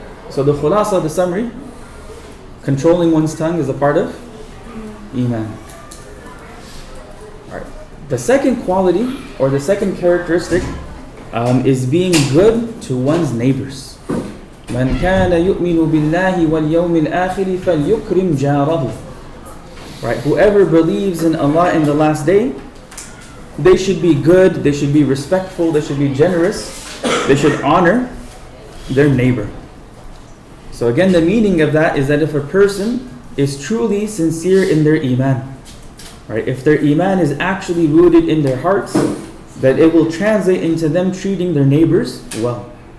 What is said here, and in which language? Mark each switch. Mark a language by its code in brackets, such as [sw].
[en] So the khulasa, the summary, controlling one's tongue is a part of iman. All right. The second quality or the second characteristic is being good to one's neighbors. [ar] من كان يؤمن بالله واليوم الآخر فليكرم جاره. [en] Right, whoever believes in Allah in the last day, they should be good, they should be respectful, they should be generous, they should honor their neighbor. So again, the meaning of that is that if a person is truly sincere in their iman, right, if their iman is actually rooted in their hearts, that it will translate into them treating their neighbors well.